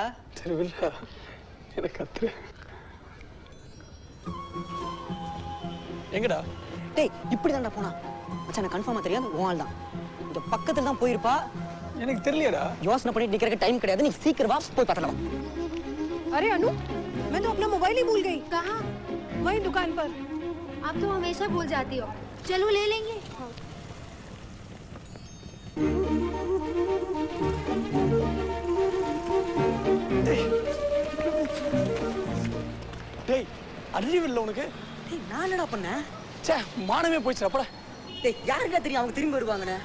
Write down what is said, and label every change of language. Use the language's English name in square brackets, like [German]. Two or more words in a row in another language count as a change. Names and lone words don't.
[Tamil] சரி வில்ல எனக்கு கத்துற. எங்கடா? டேய் இப்படி தான்டா போனா. மச்சான் எனக்கு கன்ஃபார்மா தெரியாது உன் ஆள் தான். இந்த பக்கத்துல தான் போயிருப்பா. எனக்கு தெரியலடா. யோசனை பண்ணிட்டு நிக்கிறதுக்கு டைம் கிடையாது. நீ சீக்கிரம் வா போய் பார்த்தலாம். [Hindi] अरे अनु, मैं तो अपना मोबाइल ही भूल गई। कहाँ? वही दुकान पर। आप तो हमेशा भूल जाती हो। चलो ले लेंगे। [Tamil] டேய் அறிவு இல்ல உனக்கு? டேய் நான் என்னடா பண்ணேன்? ச்சே மானமே போயிடுச்சு அப்படா. டேய் யாருக்கா தெரியும் அவங்க திரும்பி வருவாங்கன்னு?